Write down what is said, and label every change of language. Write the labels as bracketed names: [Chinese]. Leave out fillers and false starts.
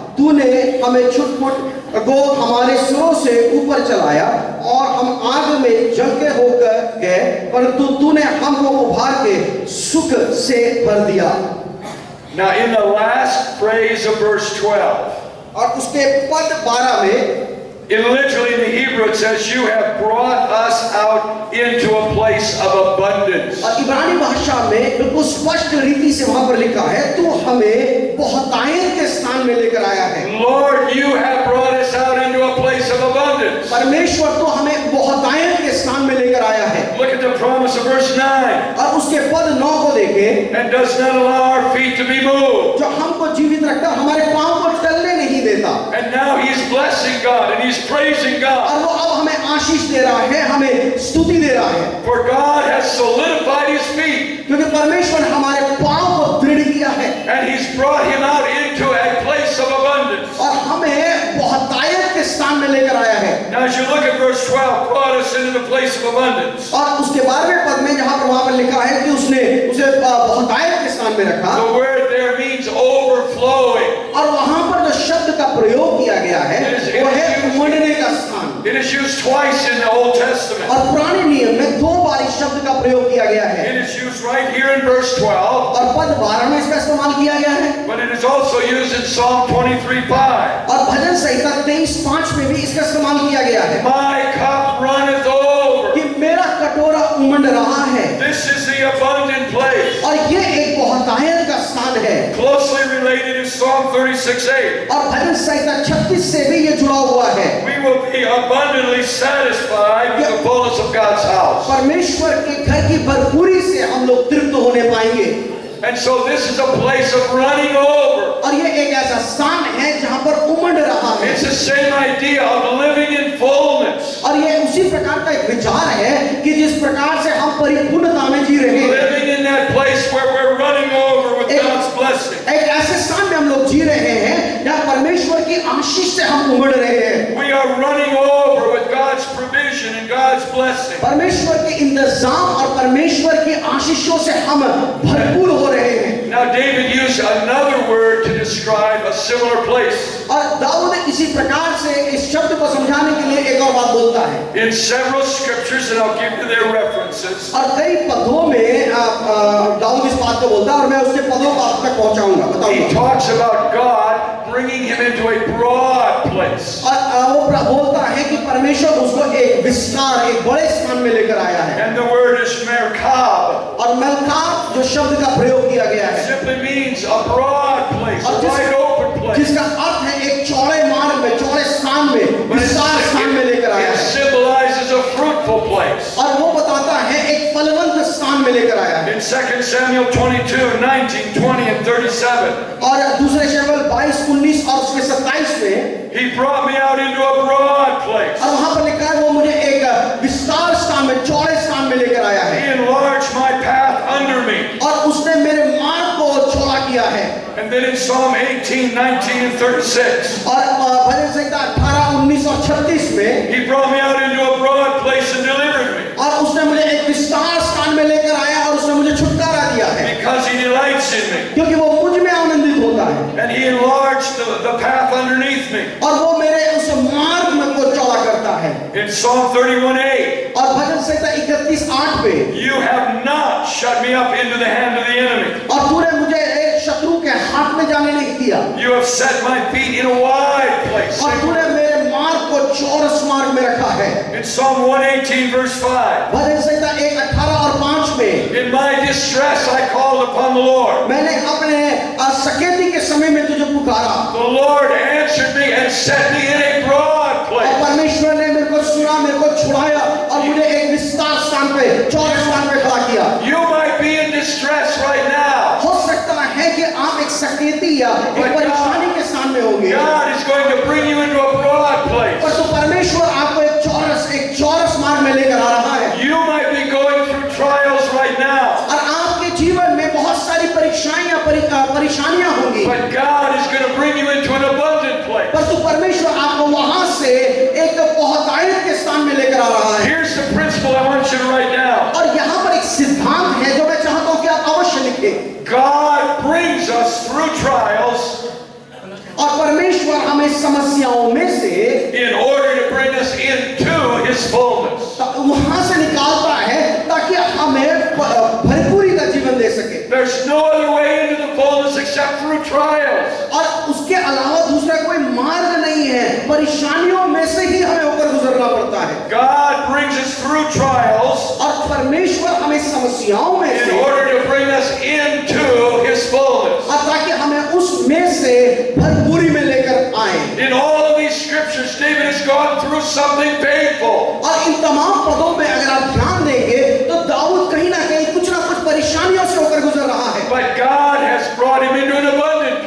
[Hindi] तूने हमें छुटपुट को हमारे सिरों से ऊपर चलाया और हम आग में जलते होकर गए, परंतु तूने हमको उभार के सुख से भर दिया। [English] Now in the last phrase of verse 12, [Hindi] और उसके पद 12 में [English] literally in the Hebrew it says, you have brought us out into a place of abundance. [Hindi] और इब्रानी भाषा में बिल्कुल स्पष्ट रीति से वहां पर लिखा है, तू हमें बहुतायत के स्थान में लेकर आया है। [English] Lord, you have brought us out into a place of abundance. [Hindi] परमेश्वर तो हमें बहुतायत के स्थान में लेकर आया है। [English] Look at the promise of verse 9. [Hindi] और उसके पद 9 को देखें, [English] And does not allow our feet to be moved. [Hindi] जो हमको जीवित रखता, हमारे पांव को टलने नहीं देता। [English] And now he's blessing God and he's praising God. [Hindi] और वो अब हमें आशीष दे रहा है, हमें स्तुति दे रहा है। [English] For God has solidified his feet. [Hindi] क्योंकि परमेश्वर ने हमारे पांव को दृढ़ किया है [English] And he's brought him out into a place of abundance. [Hindi] और हमें बहुतायत के स्थान में लेकर आया है। [English] Now as you look at verse 12, brought us into the place of abundance. [Hindi] और उसके 12वें पद में जहां पर वहां पर लिखा है कि उसने उसे बहुतायत के स्थान में रखा, [English] The word there means overflowing. [Hindi] और वहां पर जो शब्द का प्रयोग किया गया है वो है उमड़ने का स्थान। [English] It is used twice in the Old Testament. [Hindi] और पुराने नियम में 2 बार इस शब्द का प्रयोग किया गया है। [English] It is used right here in verse 12. [Hindi] और पद 12 में इसका इस्तेमाल किया गया है। [English] But it is also used in Psalm 23:5. [Hindi] और भजन संहिता 23:5 में भी इसका इस्तेमाल किया गया है [English] My cup runneth over. [Hindi] कि मेरा कटोरा उमड़ रहा है। [English] This is the abundant place. [Hindi] और ये एक बहुतायत का स्थान है। [English] Closely related to Psalm 36:8. [Hindi] और भजन संहिता 36 से भी ये जुड़ा हुआ है। [English] We will be abundantly satisfied with the fullness of God's house. [Hindi] परमेश्वर के घर की भरपूरी से हम लोग तृप्त होने पाएंगे। [English] And so this is a place of running over. [Hindi] और ये एक ऐसा स्थान है जहां पर उमड़ रहा है। [English] It's the same idea of living in fullness. [Hindi] और ये उसी प्रकार का एक विचार है कि जिस प्रकार से हम परिपूर्णता में जी रहे हैं, [English] Living in that place where we're running over with God's blessing. [Hindi] एक ऐसे स्थान में हम लोग जी रहे हैं जहां परमेश्वर की आशीष से हम उमड़ रहे हैं। [English] We are running over with God's provision and God's blessing. [Hindi] परमेश्वर के इंतजाम और परमेश्वर की आशीषों से हम भरपूर हो रहे हैं। [English] Now David used another word to describe a similar place. [Hindi] और दाऊद इसी प्रकार से इस शब्द को समझाने के लिए एक और बात बोलता है, [English] In several scriptures, and I'll give you their references, [Hindi] और कई पदों में दाऊद इस बात को बोलता है, और मैं उसके पदों को आप तक पहुंचाऊंगा, [English] he [Hindi] बताऊंगा। [English] talks about God bringing him into a broad place. [Hindi] और वो बोलता है कि परमेश्वर उसको एक विस्तार, एक बड़े स्थान में लेकर आया है। [English] And the word is merkab. [Hindi] और मलकाब जो शब्द का प्रयोग किया गया [English] It [Hindi] है, [English] simply means a broad place, a wide open place. [Hindi] जिसका अर्थ है एक चौड़े मार्ग में, चौड़े स्थान में, [English] But [Hindi] विस्तार स्थान में लेकर आया [English] it [Hindi] है। [English] symbolizes a fruitful place. [Hindi] और वो बताता है एक फलवंत स्थान में लेकर आया है। [English] In 2 Samuel 22, 19, 20, and 37, [Hindi] और दूसरे शमूएल 22, 19 और उसके 27 में, [English] he brought me out into a broad place. [Hindi] और वहां पर लिखा है वो मुझे एक विस्तार स्थान में, चौड़े स्थान में लेकर आया [English] He [Hindi] है, [English] enlarged my path under me. [Hindi] और उसने मेरे मार्ग को चौड़ा किया है। [English] And then in Psalm 18, 19, and 36, [Hindi] और भजन संहिता 18, 19 और 36 में, [English] he brought me out into a broad place and delivered me. [Hindi] और उसने मुझे एक विस्तार स्थान में लेकर आया, और उसने मुझे छुटकारा दिया है, [English] Because he delights in me. [Hindi] क्योंकि वो मुझ में आनंदित होता है, [English] And he enlarged the path underneath me. [Hindi] और वो मेरे उस मार्ग में को चौड़ा करता है। [English] In Psalm 31:8, [Hindi] और भजन संहिता 31:8 पे, [English] you have not shut me up into the hand of the enemy. [Hindi] और तूने मुझे एक शत्रु के हाथ में जाने नहीं दिया, [English] You have set my feet in a wide place. [Hindi] और तूने मेरे मार्ग को चौरस मार्ग में रखा है। [English] In Psalm 118, verse 5, [Hindi] भजन संहिता 1:18 और 5 में, [English] in my distress I called upon the Lord. [Hindi] मैंने अपने सकेती के समय में तुझे पुकारा, [English] The Lord answered me and set me in a broad [Hindi] और [English] place. [Hindi] परमेश्वर ने मेरे को सुना, मेरे को छुड़ाया, और मुझे एक विस्तार स्थान पे, चौड़े स्थान पे खड़ा किया। [English] You might be in distress right now. [Hindi] हो सकता है कि आप एक सकेती या एक परेशानी के स्थान में होंगे, [English] God is going to bring you into a broad place. [Hindi] पर तो परमेश्वर आपको एक चौरस मार्ग में लेकर आ रहा है। [English] You might be going through trials right now. [Hindi] और आपके जीवन में बहुत सारी परेशानियां होंगी, [English] But God is going to bring you into an abundant place. [Hindi] पर तो परमेश्वर आपको वहां से एक बहुतायत के स्थान में लेकर आ रहा है। [English] Here's the principle I want you to write down. [Hindi] और यहाँ पर एक सिद्धांत है जो मैं चाहता हूँ कि आप अवश्य लिखें। [English] God brings us through trials [Hindi] और परमेश्वर हमें समस्याओं में से [English] in order to bring us into His fullness. [Hindi] वहां से निकालता है ताकि हमें भरपूरी का जीवन दे सके। [English] There's no other way into the fullness except through trials. [Hindi] और उसके अलावा दूसरा कोई मार्ग नहीं है, परेशानियों में से ही हमें होकर गुजरना पड़ता है। [English] God brings us through trials [Hindi] और परमेश्वर हमें समस्याओं में [English] in [Hindi] से, [English] order to bring us into His fullness. [Hindi] और ताकि हमें उसमें से भरपूरी में लेकर आए। [English] In all of these scriptures, David has gone through something painful. [Hindi] और इन तमाम पदों में अगर आप ध्यान देंगे तो दाऊद कहीं ना कहीं कुछ ना कुछ परेशानियों से होकर गुजर रहा है, [English] But God has brought him into an abundant